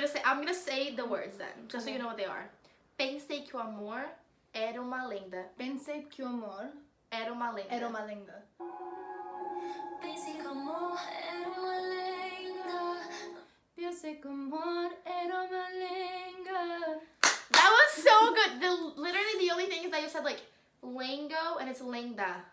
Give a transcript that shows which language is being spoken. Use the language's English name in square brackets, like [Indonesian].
[English] I'm gonna say the words then, just so you know what they are. [Portuguese] Pensei que o amor era uma lenda. Pensei que o amor Era uma lenda. era uma lenda. Pensei que o amor era uma lenda. Pensei que o amor era uma lenda. [English] That was so good. Literally the only thing is that you said like lingo and it's lenda.